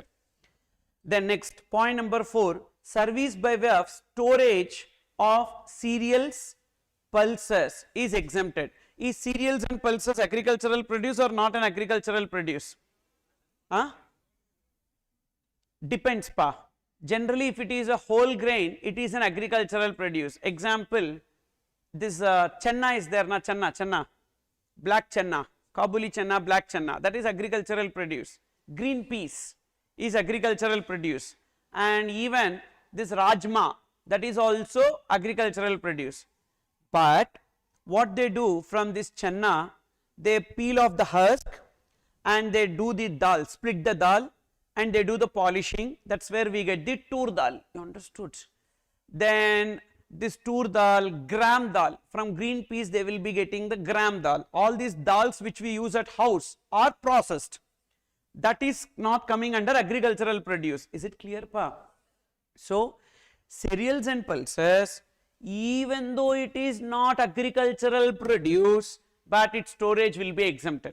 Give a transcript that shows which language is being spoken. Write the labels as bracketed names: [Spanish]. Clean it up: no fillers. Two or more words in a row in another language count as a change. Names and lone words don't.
[English] Then next, point number 4, service by way of storage of cereals, pulses is exempted. Is cereals and pulses agricultural produce or not an agricultural produce? Depends, pa. Generally, if it is a whole grain, it is an agricultural produce. Example, this chenna is there, na chenna, black chenna, Kabuli chenna, black chenna, that is agricultural produce. Green peas is agricultural produce, and even this rajma, that is also agricultural produce. But what they do from this chenna, they peel off the husk and they do the dal, split the dal, and they do the polishing. That's where we get the tur dal. You understood? Then this tur dal, gram dal, from green peas they will be getting the gram dal. All these dals which we use at house are processed. That is not coming under agricultural produce. Is it clear, pa? So cereals and pulses, even though it is not agricultural produce, but its storage will be exempted.